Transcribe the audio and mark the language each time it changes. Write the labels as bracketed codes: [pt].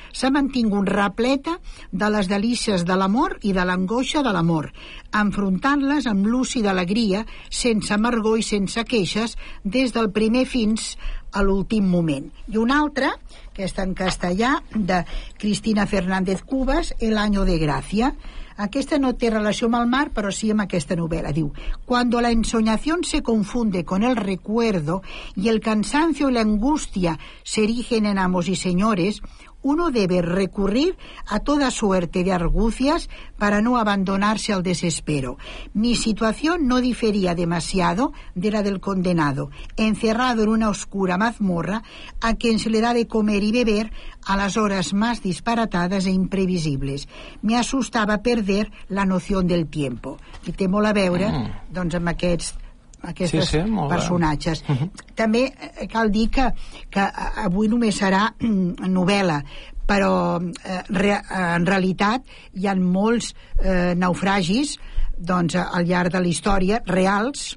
[ca] S'ha mantingut repleta de les delícies de l'amor i de l'angoixa de l'amor, enfrontant-les amb lúcida alegria, sense amargor i sense queixes, des del primer fins a l'últim moment. I una altra, aquesta en castellà, de Cristina Fernández Cubas, El año de gracia. Aquesta no té relació amb el mar, però sí amb aquesta novel·la. Diu, [es] cuando la ensoñación se confunde con el recuerdo y el cansancio y la angustia se erigen en amos y señores, uno debe recurrir a toda suerte de argucias para no abandonarse al desespero. Mi situación no difería demasiado de la del condenado, encerrado en una oscura mazmorra a quien se le da de comer y beber a las horas más disparatadas e imprevisibles. Me asustaba perder la noción del tiempo. [ca] I té molt a veure, doncs, amb aquestes sí, molt personatges. Bé. També cal dir que avui només serà novel·la, però en realitat hi ha molts naufragis, doncs, al llarg de la història, reals.